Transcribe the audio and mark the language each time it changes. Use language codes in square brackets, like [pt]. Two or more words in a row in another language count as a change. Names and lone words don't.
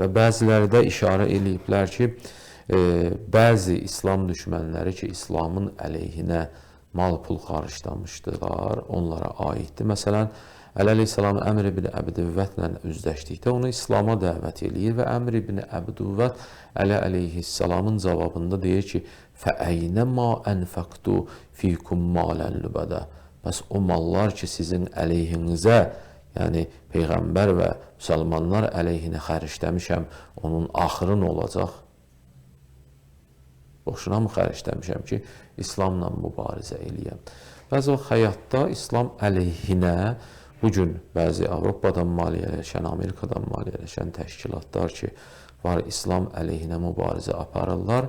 [az] Və bəziləri də işarə eləyiblər ki, bəzi İslam düşmənləri ki, İslamın əleyhinə mal pul xariclamışdılar, onlara aiddir. Məsələn, Əli əleyhissalam Əmr ibn Əbdüvvətlə üzləşdikdə onu İslama dəvət eləyir və Əmr ibn Əbdüvvət Əli əleyhissalamın cavabında deyir ki, [ar] فَأَيْنَ مَا أَنْفَقْتُ فِيكُمْ مَالًا لُبَدًا. [az] Bəs o mallar ki, sizin əleyhinizə, yəni Peyğəmbər və müsəlmanlar əleyhinə xərcləmişəm, onun axırı nə olacaq? Boşuna mı xərcləmişəm ki, İslamla mübarizə eləyəm? Bəzi vaxt həyatda İslam əleyhinə bugün bəzi Avropadan maliyyələşən, Amerikadan maliyyələşən təşkilatlar ki, var İslam əleyhinə mübarizə aparırlar.